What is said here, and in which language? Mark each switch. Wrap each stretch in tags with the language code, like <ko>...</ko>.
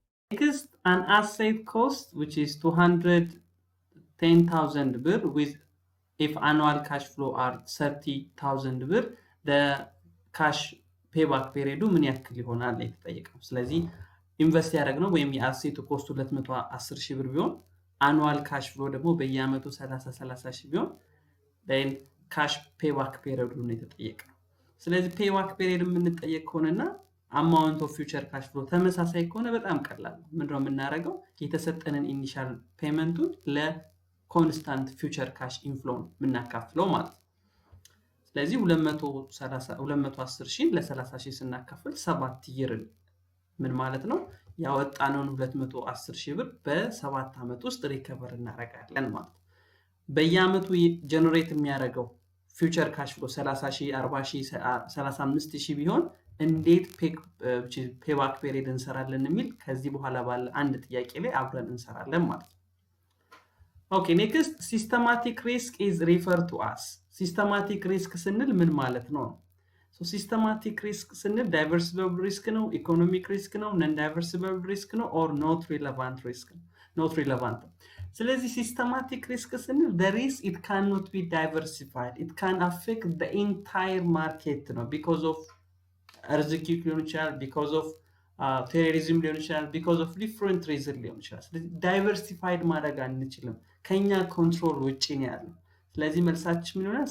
<en>Next, an asset cost which is 210,000 birr with if annual cash flow are 30,000 birr, the cash payback period</en> <am>ምን ያክል ይሆናል የተጠየቀው። ስለዚህ ኢንቨስት ያደረግነው ወይም የአሴቱ ኮስቱ 210,000 ብር ቢሆን</am> <en>annual cash flow</en> <am>ደግሞ በየአመቱ 30,000 ቢሆን then cash payback period ነው የተጠየቀው። ስለዚህ payback period የምንጠየቅ ከሆነና amount of future cash flow ተመሳሳይ ከሆነ በጣም ቀላል ነው። ምንድነው የምናደርገው? የተሰጠንን ኢኒሻል ፔመንቱን ለኮንስታንት future cash inflow የምናካፍለው ማለት ነው። ስለዚህ 210,000 ለ30,000 ስናካፍል 7 ይር ምን ማለት ነው? ያወጣነውን 210,000 ብር በ7 አመት ውስጥ ሪከቨር እናደርጋለን ማለት ነው። በየአመቱ ጀነሬት የሚያደርገው future cash flow 30,000 40,000 35,000 ቢሆን እንዴት payback period እንሰራለን የሚል ከዚህ በኋላ ባለ አንድ ጥያቄ ላይ አብረን እንሰራለን ማለት ነው።</am> <en>Okay, next, systematic risk is referred to as.</en> <am>Systematic risk ስንል ምን ማለት ነው?</am> <en>So systematic risk ስንል diversifiable risk ነው, economic risk ነው, non-diversifiable risk ነው, or not relevant risk ነው. Not relevant. ስለዚህ systematic risk ስንል the risk it cannot be diversified. It can affect the entire market</en> <am>ነው</am> <en>because of earthquake</en> <am>ሊሆን ይችላል,</am> <en>because of terrorism</en> <am>ሊሆን ይችላል,</am> <en>because of different reasons</en> <am>ሊሆን ይችላል። ስለዚህ diversified ማድረግ አንችልም። ከኛ ኮንትሮል ውጪ ነው ያለው። ስለዚህ መልሳችን ምን ይሆናል?</am>